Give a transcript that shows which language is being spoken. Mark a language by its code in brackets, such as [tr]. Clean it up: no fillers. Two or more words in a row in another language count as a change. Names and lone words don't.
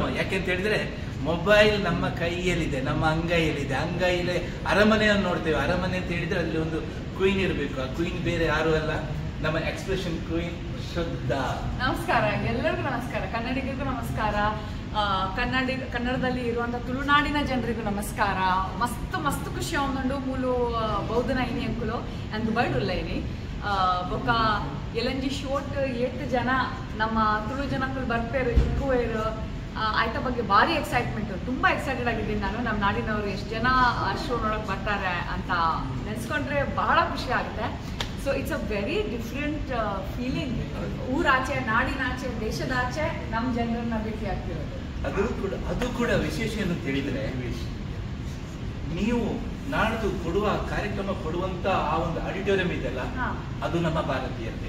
[kn] ಯಾಕೆಂತ ಹೇಳಿದ್ರೆ ಮೊಬೈಲ್ ನಮ್ಮ ಕೈಯಲ್ಲಿದೆ, ನಮ್ಮ ಅಂಗೈಯಲ್ಲಿದೆ. ಅಂಗೈಯಲ್ಲಿ ಅರಮನೆಯನ್ನು ನೋಡ್ತೇವೆ. ಅರಮನೆ ಅಂತ ಹೇಳಿದ್ರೆ ಅಲ್ಲಿ ಒಂದು ಕ್ವೀನ್ ಇರಬೇಕು. ಆ ಕ್ವೀನ್ ಬೇರೆ ಯಾರು ಅಲ್ಲ, ನಮ್ಮ [en] expression queen [kn] ಶ್ರದ್ಧಾ. ನಮಸ್ಕಾರ ಎಲ್ಲರಿಗೂ, ನಮಸ್ಕಾರ ಕನ್ನಡಿಗರಿಗೂ ನಮಸ್ಕಾರ, ಕನ್ನಡದಲ್ಲಿ ಇರುವಂತಹ ತುಳುನಾಡಿನ ಜನರಿಗೂ ನಮಸ್ಕಾರ. [tcy] ಮಸ್ತ್ ಖುಷಿ ಆಗುಂಡು ಮೂಲು ಬೌದ್ಧನ ಐನಿ ಅಂಕುಲು ಅಂಡ್ ದುಬೈಡುಲ್ಲ ಐನಿ ಬೊಕ್ಕ ಎಲಂಜಿ ಶೋಟ್ 8 ಜನ ನಮ್ಮ ತುಳು ಜನಕ್ಕಳು ಬರ್ಪೇರು ಇಕ್ಕುವೇರು ಆಯ್ತ ಬಗ್ಗೆ ಭಾರಿ ಎಕ್ಸೈಟ್ಮೆಂಟ್, [kn] ತುಂಬಾ ಎಕ್ಸೈಟೆಡ್ ಆಗಿದ್ದೀನಿ ನಾನು. ನಮ್ಮ ನಾಡಿನವರು ಎಷ್ಟು ಜನ ಶೋ ನೋಡಕ್ ಬರ್ತಾರೆ ಅಂತ ನೆನೆಸ್ಕೊಂಡ್ರೆ ಬಹಳ ಖುಷಿ ಆಗುತ್ತೆ. [en] So it's a very different feeling. [kn] ಊರಾಚೆ, ನಾಡಿನಾಚೆ, ದೇಶದಾಚೆ ನಮ್ಮ ಜನರನ್ನ ಭೇಟಿ ಆಗ್ತಿರೋದು. ಅದು ಕೂಡ ವಿಶೇಷ ಏನು ಹೇಳಿದ್ರೆ, ನೀವು ನಾಡ್ದು ಕೊಡುವ ಕಾರ್ಯಕ್ರಮ ಕೊಡುವಂತ ಆ ಒಂದು ಆಡಿಟೋರಿಯಂ ಇದೆಯಲ್ಲ, ಅದು ನಮ್ಮ ಭಾರತೀಯತೆ.